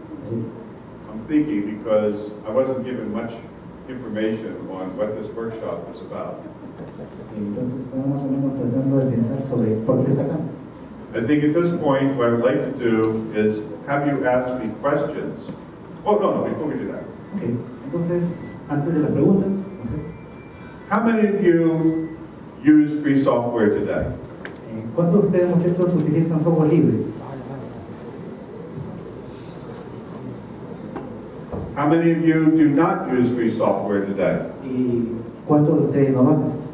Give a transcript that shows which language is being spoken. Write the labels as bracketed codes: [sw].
[en] I'm thinking because I wasn't given much information on what this workshop is about. [es] Entonces, estamos más o menos tratando de pensar sobre por qué está acá. [en] I think at this point, what I'd like to do is have you ask me questions. Oh, no, before we do that. Okay. [es] Entonces, antes de las preguntas, no sé, [en] How many of you use free software today? [es] ¿cuántos de ustedes, muchachos, utilizan software libre? [en] How many of you do not use free software today? [es] ¿Y cuántos de ustedes no lo hacen?